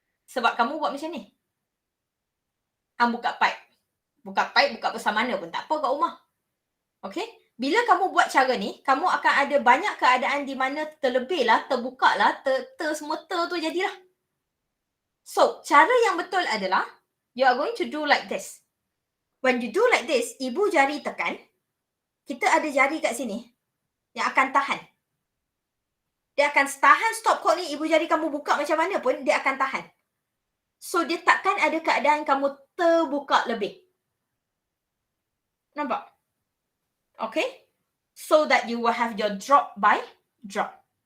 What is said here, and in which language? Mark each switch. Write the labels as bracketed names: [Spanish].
[Malay] Sebab kamu buat macam ni. Hang buka pipe. Buka pipe, buka besar mana pun tak apa kat rumah. Okey? Bila kamu buat cara ni, kamu akan ada banyak keadaan di mana terlebih lah, terbuka lah, semua tu jadilah. [English] So, [Malay] cara yang betul adalah, [English] you are going to do like this. When you do like this, [Malay] ibu jari tekan, kita ada jari kat sini yang akan tahan. Dia akan tahan stopcock ni, ibu jari kamu buka macam mana pun, dia akan tahan. So, dia takkan ada keadaan kamu terbuka lebih. Nampak? Okay? [English] So that you will have your drop by drop.